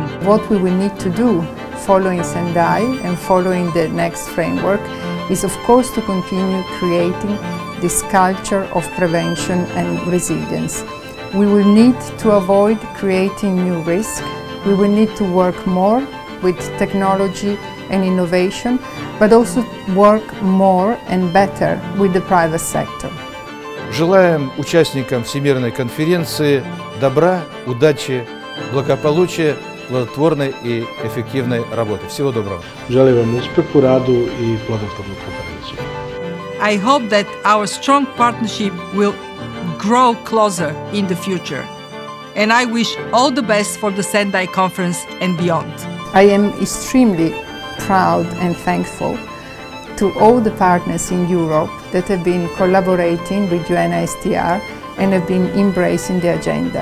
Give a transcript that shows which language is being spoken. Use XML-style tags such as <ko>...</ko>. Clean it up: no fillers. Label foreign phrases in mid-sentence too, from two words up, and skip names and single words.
<en>What we will need to do following Sendai and following the next framework is of course to continue creating this culture of prevention and resilience. We will need to avoid creating new risk. We will need to work more with technology and innovation, but also work more and better with the private sector.</en> <ru>Желаем участникам Всемирной конференции добра, удачи, благополучия, плодотворной и эффективной работы. Всего доброго.</ru> <hr>Želim vam uspjeh u radu i plodotvornu konferenciju.</hr> <en>I hope that our strong partnership will grow closer in the future. And I wish all the best for the Sendai Conference and beyond. I am extremely proud and thankful to all the partners in Europe that have been collaborating with UNISDR and have been embracing the agenda.</en>